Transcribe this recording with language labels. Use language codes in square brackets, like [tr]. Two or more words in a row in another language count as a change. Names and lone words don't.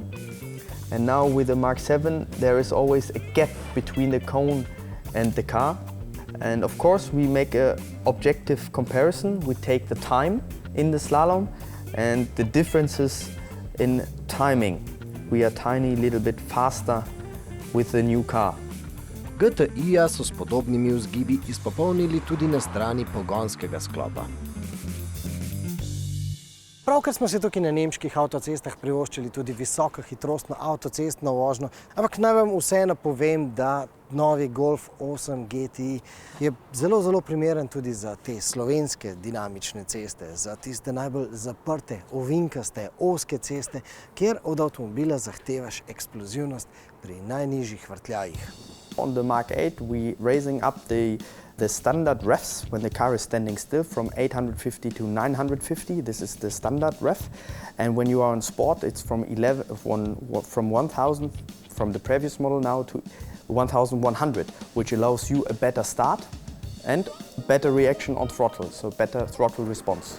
[en] And now with the Mark 7 there is always a gap between the cone and the car. And of course we make an objective comparison. We take the time in the slalom and the differences in timing. We are tiny little bit faster with the new car. [sl] GTI-ja so s podobnimi vzgibi izpopolnili tudi na strani pogonskega sklopa. Pravkar smo se tukaj na nemških avtocestah privoščili tudi visokohitrostno avtocestno vožnjo, ampak naj vam vseeno povem, da novi Golf 8 GTI je zelo primeren tudi za te slovenske dinamične ceste, za tiste najbolj zaprte, ovinkaste, ozke ceste, kjer od avtomobila zahtevaš eksplozivnost pri najnižjih vrtljajih. [en] On the Mark 8 we raising up the standard revs when the car is standing still from 850 to 950. This is the standard rev. And when you are on sport, it's from 1000 from the previous model now to 1100, which allows you a better start and better reaction on throttle, so better throttle response.